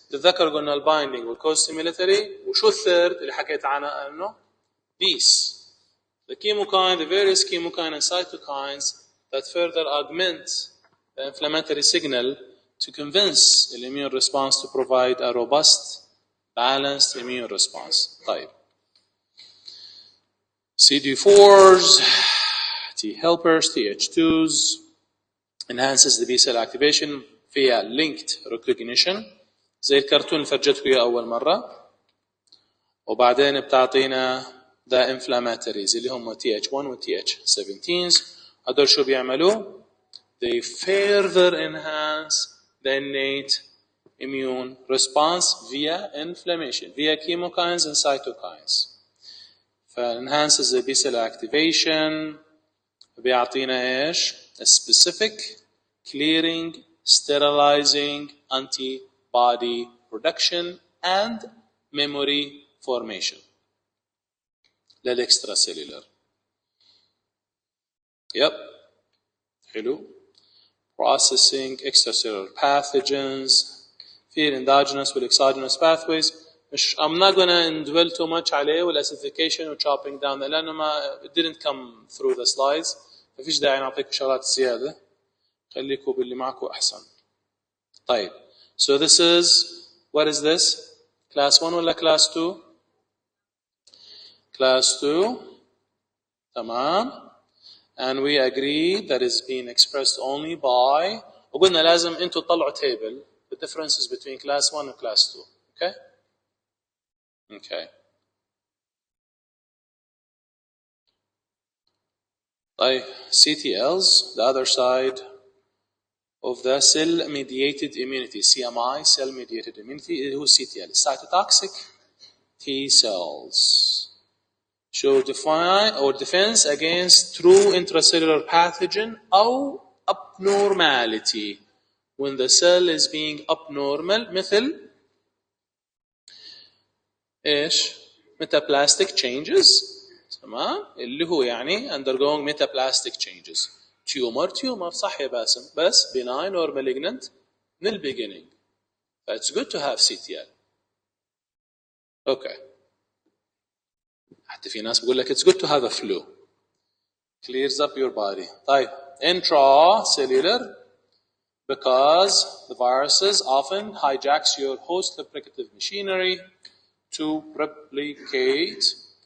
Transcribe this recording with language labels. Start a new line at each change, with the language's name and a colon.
Arabic: تتذكر قلنا البايندينج والكوستيميلاتري وشو الثيرد اللي حكيت عنه؟
English: These. The chemokine, the various chemokine and cytokines that further augment the inflammatory signal to convince the immune response to provide a robust, balanced immune response.
Arabic: طيب.
English: CD4s, T helpers, TH2s, enhances the B cell activation via linked recognition
Arabic: زي الكرتون اللي فرجتكم اياه اول مره. وبعدين بتعطينا
English: the inflammatories
Arabic: اللي هم TH1 و TH17s. هدول شو بيعملوا؟
English: They further enhance the innate immune response via inflammation, via chemokines and cytokines. فenhances the B cell activation.
Arabic: بيعطينا ايش؟
English: A specific clearing, sterilizing antibody production and memory formation للextracellular. Yep.
Arabic: حلو.
English: processing extracellular pathogens في endogenous والexogenous pathways. I'm not gonna dwell too much عليه والacidification و chopping down
Arabic: لأنه ما
English: it didn't come through the slides.
Arabic: ما فيش داعي نعطيكم شغلات زيادة. خليكم باللي معكم أحسن. طيب.
English: So this is, what is this? Class 1 ولا class 2? Class 2. تمام. And we agree that is being expressed only by,
Arabic: وقلنا لازم انتوا تطلعوا
English: table the differences between class 1 and class 2. Okay? Okay. طيب, CTLs, the other side of the cell-mediated immunity, CMI, cell-mediated immunity, who is CTL? Cytotoxic T cells. Show define or defense against true intracellular pathogen or abnormality. When the cell is being abnormal,
Arabic: مثل ايش؟
English: metaplastic changes.
Arabic: تمام؟ اللي هو يعني
English: undergoing metaplastic changes. Tumor
Arabic: صح يا باسم بس
English: benign or malignant من the beginning. It's good to have CTL. Okay.
Arabic: حتى في ناس بقول لك
English: it's good to have a flu. Clears up your body. طيب intracellular because the viruses often hijacks your host replicative machinery to replicate.